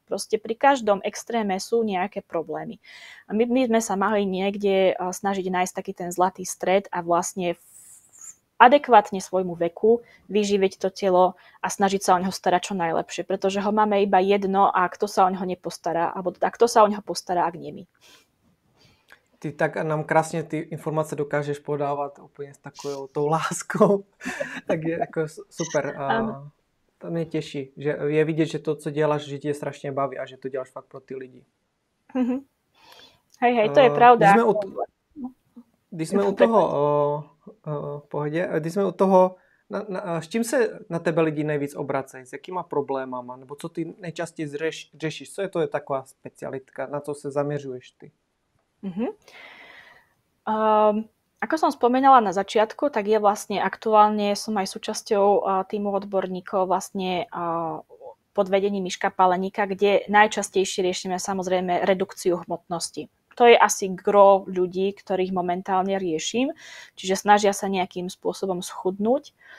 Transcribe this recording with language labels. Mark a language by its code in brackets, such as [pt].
[sk] Proste pri každom extréme sú nejaké problémy. A my sme sa mali niekde snažiť nájsť taký ten zlatý stred a vlastne adekvátne svojmu veku vyživiť to telo a snažiť sa o neho starať čo najlepšie, pretože ho máme iba jedno a kto sa o neho nepostará, alebo kto sa o neho postará, ak nie my. [cs] Ty tak nám krásně ty informace dokážeš podávat úplně s takovou tou láskou, tak je jako super. A to mě těší, že je vidět, že to, co děláš, že tě strašně baví a že to děláš fakt pro ty lidi. [sk] Hej, to je pravda. [cs] Když jsme u toho, pohodě, když jsme u toho, s čím se na tebe lidi nejvíc obracejí? S jakýma problémama? Nebo co ty nejčastěji řešíš? Co je to taková specialitka? Na co se zaměřuješ ty? [sk] Ako som spomínala na začiatku, tak je vlastne aktuálne som aj súčasťou týmu odborníkov vlastne pod vedením Miška Paleníka, kde najčastejšie riešime samozrejme redukciu hmotnosti. To je asi gro ľudí, ktorých momentálne riešim, čiže snažia sa nejakým spôsobom schudnúť.